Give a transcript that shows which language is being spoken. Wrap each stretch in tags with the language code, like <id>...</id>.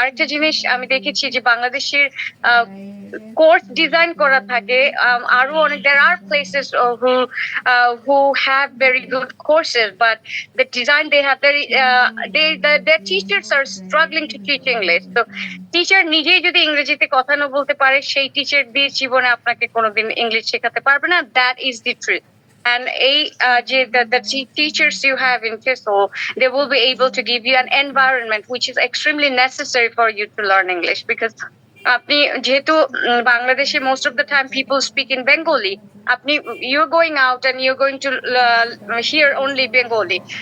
<bn>আরেকটা জিনিস আমি দেখেছি যে বাংলাদেশের কোর্স ডিজাইন করা থাকে আরো অনেক,</bn> <en>there are places who have very good courses, but the design they have very their teachers are struggling to teach English.</en> <bn>So teacher নিজেই যদি ইংরেজিতে কথা না বলতে পারে, সেই টিচার দিয়ে জীবনে আপনাকে কোনোদিন ইংলিশ শেখাতে পারবে না।</bn> <en>That is the truth. And the teachers you have in TESOL, they will be able to give you an environment which is extremely necessary for you to learn English, because</en> <bn>আপনি যেহেতু বাংলাদেশে</bn> <en>most of the time people speak in Bengali, you're going out and you're going to hear only Bengali.</en>